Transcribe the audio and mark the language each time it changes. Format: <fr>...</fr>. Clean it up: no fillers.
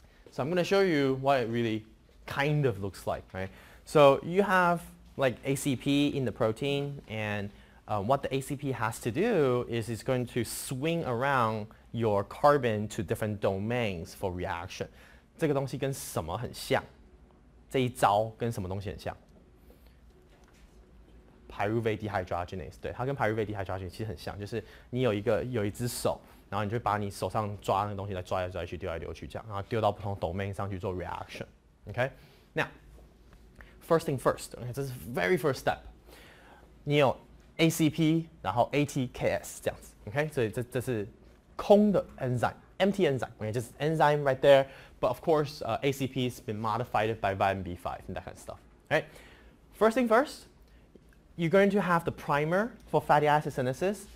<en>So I'm going to show you what it really kind of looks like, right? So you have like ACP in the protein, and what the ACP has to do is it's going to swing around your carbon to different domains for reaction.</en> <zh>这个东西跟什么很像？这一招跟什么东西很像？ Pyruvate dehydrogenase， 对，它跟 Pyruvate dehydrogenase 其实很像，就是你有一只手，然后你就把你手上抓那个东西来抓来抓去，丢来丢去这样，然后丢到不同 domain 上去做 reaction。</zh> <en>Okay， now first thing first， okay，</en> <zh>这是</zh> <en>very first step。</en> <zh>你有 ACP， 然后 ATKS 这样子 ，OK， 所以这是空的 enzyme，empty enzyme， okay，</zh> <en>just enzyme right there. But of course, ACP has been modified by vitamin B5 and that kind of stuff. Right? First thing first, you're going to have the primer for fatty acid synthesis.</en>